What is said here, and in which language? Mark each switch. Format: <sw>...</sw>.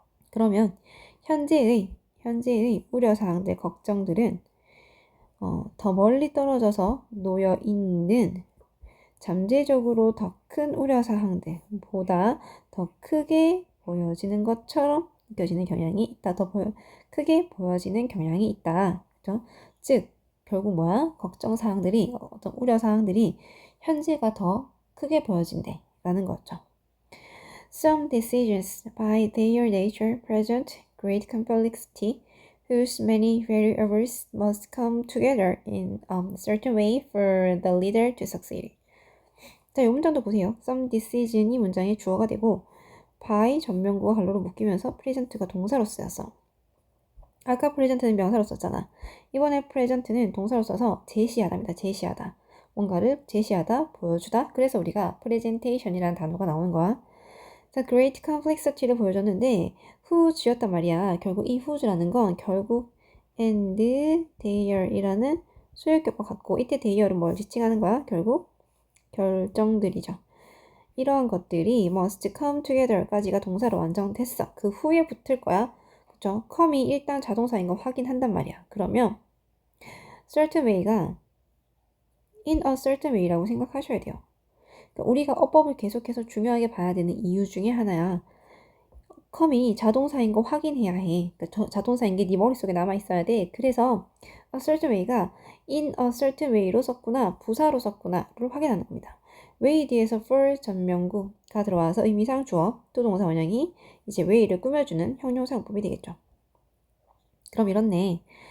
<ko>그러면 현재의 우려사항들, 걱정들은 더 멀리 떨어져서 놓여있는 잠재적으로 더 큰 우려사항들보다 더 크게 보여지는 것처럼 느껴지는 경향이 있다. 크게 보여지는 경향이 있다. 그렇죠? 즉 결국 뭐야? 걱정사항들이 어떤 우려사항들이 현재가 더 크게 보여진대 라는 거죠.</ko> <en>Some decisions by their nature present great complexity whose many variables must come together in a certain way for the leader to succeed.</en> <ko>자, 이 문장도 보세요.</ko> <en>Some decision</en> <ko>이 문장의 주어가 되고 by 전명구가 갈로로 묶이면서 present가 동사로 쓰였어. 아까 present는 명사로 썼잖아. 이번에 present는 동사로 써서 제시하다입니다. 제시하다. 뭔가를 제시하다, 보여주다. 그래서 우리가 presentation이라는 단어가 나오는 거야. 자, great complexity를 보여줬는데 who's였단 말이야. 결국 이 who's라는 건 결국</ko> <en>and their</en> <ko>이라는 소유격과 같고 이때 their은 뭘 지칭하는 거야? 결국 결정들이죠. 이러한 것들이</ko> <en>must come together</en> <ko>까지가 동사로 완성됐어. 그 후에 붙을 거야. 그쵸? come이 일단 자동사인 거 확인한단 말이야. 그러면</ko> <en>certain way</en> <ko>가</ko> <en>in a certain way</en> <ko>라고 생각하셔야 돼요. 그러니까 우리가 어법을 계속해서 중요하게 봐야 되는 이유 중에 하나야. come이 자동사인 거 확인해야 해. 그러니까 자동사인 게 네 머릿속에 남아있어야 돼. 그래서</ko> <en>a certain way</en> <ko>가</ko> <en>in a certain way</en> <ko>로 썼구나, 부사로 썼구나를 확인하는 겁니다. way 뒤에서 for 전명구가 들어와서 의미상 주어 또 동사 원형이 이제 way를 꾸며주는 형용사용법이 되겠죠. 그럼 이렇네.</ko>